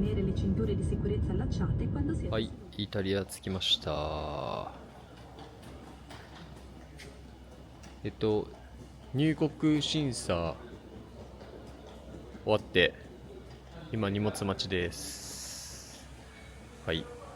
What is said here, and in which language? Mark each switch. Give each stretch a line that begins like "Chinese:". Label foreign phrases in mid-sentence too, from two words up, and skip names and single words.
Italian: le cinture di sicurezza allacciate quando si è
Japanese: はい、イタリア着きました。入国審査終わって今荷物待ちです。はい。